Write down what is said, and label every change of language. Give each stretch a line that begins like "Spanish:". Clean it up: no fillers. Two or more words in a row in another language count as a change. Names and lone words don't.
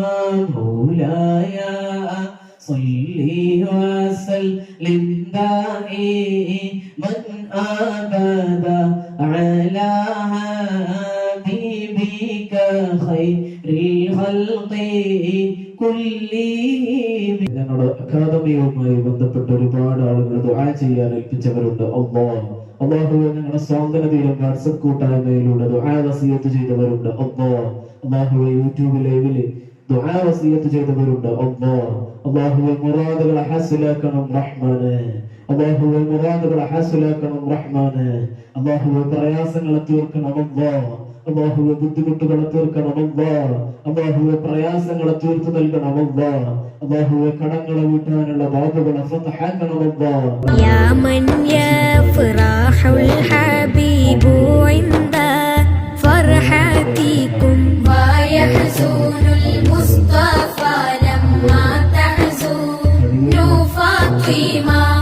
Arabic: مولاي صلي وسلم دائما أبدا على حبيبك خير الخلق كلهم.
Malayalam: ഞങ്ങളുടെ അക്കാദമിയുമായി ബന്ധപ്പെട്ട ഒരുപാട് ആളുകൾ ദുആ ചെയ്യാൻ ഏൽപ്പിച്ചവരുണ്ട്. അല്ലാഹുവേ ഞങ്ങളുടെ സ്വാന്തന തീരം വാട്സപ്പ് കൂട്ടായ്മയിലൂടെ ദുആ വസിയത്ത് ചെയ്തവരുണ്ട്. അല്ലാഹുവേ യൂട്യൂബ് ലൈവില് ദുആ വസിയത്ത് ചെയ്തവരുണ്ട്. അല്ലാഹുവേ മുറാദുകളെ ഹാസിലാക്കണം റഹ്മാനേ. അല്ലാഹുവേ മുറാദുകളെ ഹാസിലാക്കണം റഹ്മാനേ. അല്ലാഹുവേ പ്രയാസങ്ങളെ തീർക്കണം. അല്ലാഹുവേ ബുദ്ധിമുട്ടുകളെ തീർക്കണം അല്ലാഹ്. അല്ലാഹുവേ പ്രയാസങ്ങളെ തീർത്തു നൽകണം അല്ലാഹ്. അല്ലാഹുവേ കടങ്ങളെ വീട്ടാനുള്ള ബാബുകളെ ഫതഹാക്കണം അല്ലാഹ്.
Arabic: يا من يفرح الحبيب عند فرحتكم ويحزن المصطفى لما تحزن فاطمة